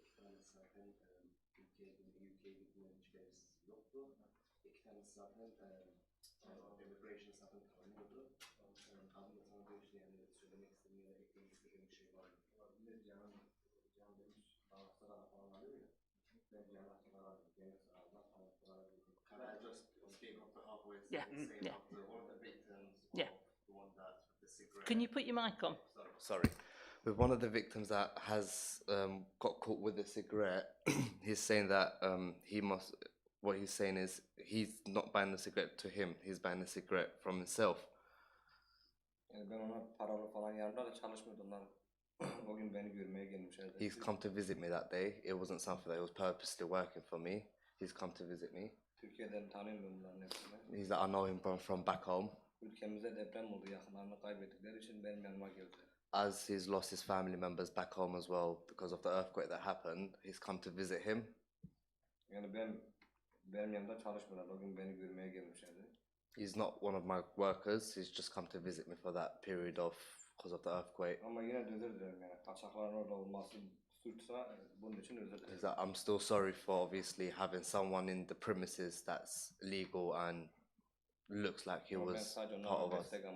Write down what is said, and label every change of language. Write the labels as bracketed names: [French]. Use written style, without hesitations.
[Turkish] 2 tanesi zaten UK'ye gitmeyen hiç belirsiz yoktu. 2 tanesi zaten immigration zaten tanınıyordu. Abim de sana diyor işte yani söylemek istediğim ya da eklemek istediğim bir şey var mı? Olabilir canım demiş. Anahtarlar falan alıyor ya. Bence anahtarlar alıyor. Genel anahtarlar alıyor. [English] Can I just speak up to halfway? Yeah, yeah. One of the victims, yeah. The one that with the cigarette. Can you put your mic on? Sorry. With one of the victims that has got caught with a cigarette, he's saying that what he's saying is he's not buying the cigarette to him, he's buying the cigarette from himself. [Turkish] Yani ben ona paralı falan yardım da çalışmıyordum onlar. O gün beni görmeye gelmişlerdi. [English] He's come to visit me that day. It wasn't something that he was purposely working for me. He's come to visit me. [Turkish] Türkiye'den tanıyorum bunların hepsini. [English] He's like, I know him from back home. [Turkish] Ülkemizde deprem oldu, yakınlarını kaybettikleri için benim yanıma geldi. [English] As he's lost his family members back home as well because of the earthquake that happened, he's come to visit him. [Turkish] Yani benim yanımda çalışmıyorlar. O gün beni görmeye gelmişlerdi. [English] He's not one of my workers. He's just come to visit me for that period because of the earthquake. [Turkish] Ama yine de özür dilerim yani. Kaçakların orada olması suçsa bunun için özür dilerim. [English] Is that I'm still sorry for obviously having someone in the premises that's legal and looks like he was part of us.